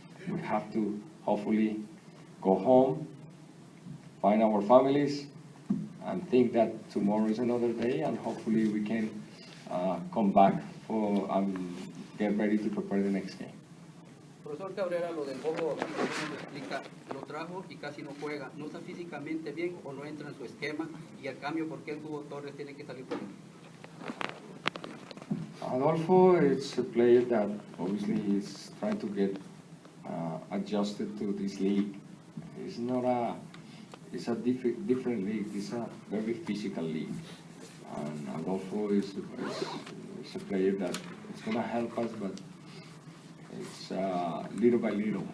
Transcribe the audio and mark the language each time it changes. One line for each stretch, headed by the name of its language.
English: we have to hopefully go home, find our families, and think that tomorrow is another day, and hopefully we can come back for get ready to prepare the next game.
Spanish: Profesor Cabrera, lo del ojo, ¿cómo lo explica? Lo trajo y casi no juega. ¿No está físicamente bien o no entra en su esquema? Y al cambio, ¿por qué el Tubo Torres tiene que salir por él?
English: Adolfo is a player that obviously is trying to get adjusted to this league. It's not it's a different league. It's a very physical league. And Adolfo is a player that is going to help us, but it's little by little.